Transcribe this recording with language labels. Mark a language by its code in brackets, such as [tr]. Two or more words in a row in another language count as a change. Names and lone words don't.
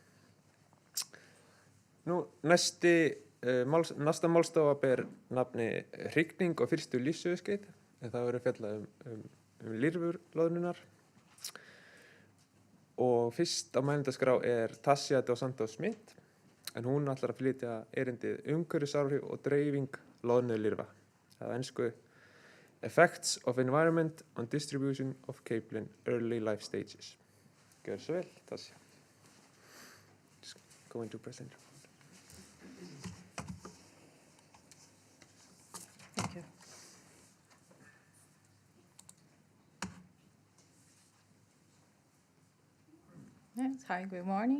[is] Nú, næsta málstofa ber nafni hrygning og fyrstu lífssöguskeið, en það verður fjallað um lirfur loðnunar. Og fyrst á mælendaskrá er Tasja dos Santos Smith, en hún ætlar að flytja erindið umhverfisáhrif og dreifing loðnulirfa. Það er ensku Effects of Environment on Distribution of Capelin Early Life Stages. Gjör svo vel, Tasja. [en] Just going to present. Thank you. Yes, hi, good morning.